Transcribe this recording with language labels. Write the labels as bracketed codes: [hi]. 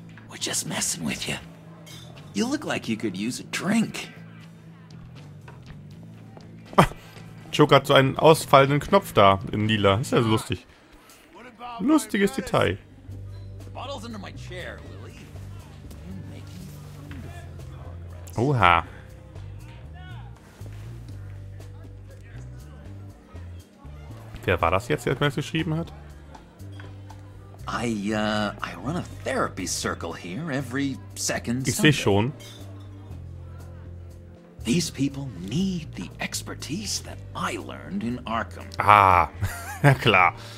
[en] We're just messing with you. You look like you could use a drink. [de] Joker hat so einen ausfallenden Knopf da in lila. Ist ja so lustig. Lustiges Detail. [en] Bottles under my chair, Willie. You're making wonderful progress. [de] Oha. Wer war das jetzt, der mir das geschrieben hat? [en] I run a therapy circle here every second [de] Ich sehe [en] Sunday. [de] schon. [en] These people need the expertise that I learned in Arkham. [de] Ah, ja klar.